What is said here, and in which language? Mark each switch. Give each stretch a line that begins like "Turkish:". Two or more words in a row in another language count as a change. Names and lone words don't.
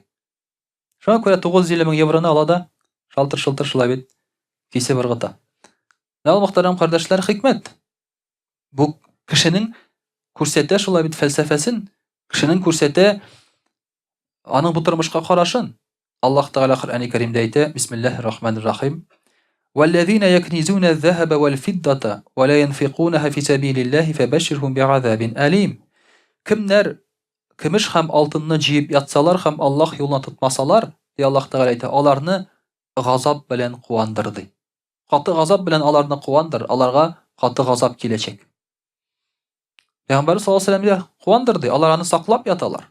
Tatar: Шуңа күрә 950 мең евроны ала да, шалтыр шулай бит кисеп ыргыта. Ул мөхтәрәм кардәшләр, хикмәт. Бу кешенең күрсәтә шулай бит фәлсәфәсен, кешенең күрсәтә аның бу тормышка карашын. Аллаһ Тәгалә Коръәни Кәримдә әйтә:
Arabic: بسم الله الرحمن الرحيم. وَالَّذِينَ يَكْنِزُونَ الذَّهَبَ وَالْفِضَّةَ وَلَا يَنْفِقُونَهَا فِي سَبِيلِ اللَّهِ فَبَشِّرْهُم بِعَذَابٍ أَلِيمٍ.
Tatar: Кемнәр көмеш һәм алтынны җыеп ятсалар һәм Аллаһ юлына тотмасалар, ди Аллаһ Тәгалә әйтә, аларны газап белән куандыр ди. Каты газап белән аларны куандыр, аларга каты газап киләчәк. Пәйгамбәр
Arabic: صلى الله عليه وسلم
Tatar: куандыр ди, алар аны саклап яталар.